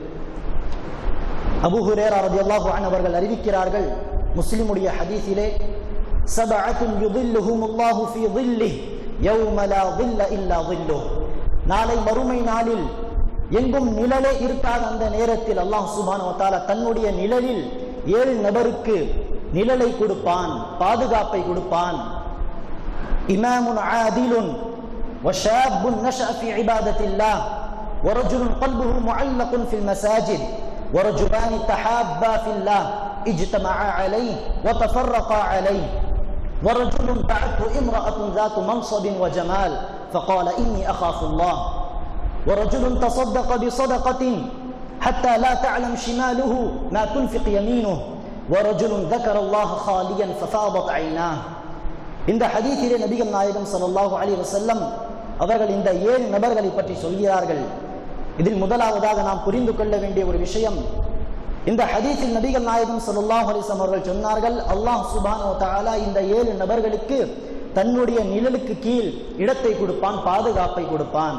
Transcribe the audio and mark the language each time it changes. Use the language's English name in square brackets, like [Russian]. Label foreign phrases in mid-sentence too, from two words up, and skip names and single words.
[Arabic] அபூ ஹுரைரா رضي الله عنه [Tamil] அவர்கள் அறிவிக்கிறார்கள், முஸ்லிமுடைய ஹதீஸிலே, [Arabic] سبعة يظلهم الله في ظله يوم لا ظل إلا ظله. [Tamil] நாளை மறுமை நாளில் எங்கும் நிழலே இருக்காத அந்த நேரத்தில் அல்லாஹ் [Arabic] سبحانه وتعالى [Tamil] தன்னுடைய நிழலில் 7 நபருக்கு நிழலை கொடுப்பான், பாதுகாப்பை கொடுப்பான். [Arabic] إمام عادل وشاب نشأ في عبادة الله ورجل قلبه معلق في المساجد ورجلان تحابا في الله اجتمعا عليه وتفرقا عليه ورجل دعته امرأة ذات منصب وجمال فقال إني أخاف الله ورجل تصدق بصدقة حتى لا تعلم شماله ما تنفق يمينه ورجل ذكر الله خاليا ففاضت عيناه. [Tamil] இந்த ஹதீஸிலே நபிகள் நாயகம் [Arabic] صلى الله عليه وسلم [Tamil] அவர்கள் இந்த 7 நபர்களை பற்றி சொல்கிறார்கள். இதில் முதலாவதாக நாம் புரிந்து கொள்ள வேண்டிய ஒரு விஷயம், இந்த ஹதீஸில் நபிகள் நாயகம் [Arabic] صلى الله عليه وسلم [Tamil] அவர்கள் சொன்னார்கள், அல்லாஹ் [Arabic] سبحانه وتعالى [Tamil] இந்த 7 நபர்களுக்கு தன்னுடைய நிழலுக்கு கீழ் இடத்தை கொடுப்பான், பாதுகாப்பை கொடுப்பான்.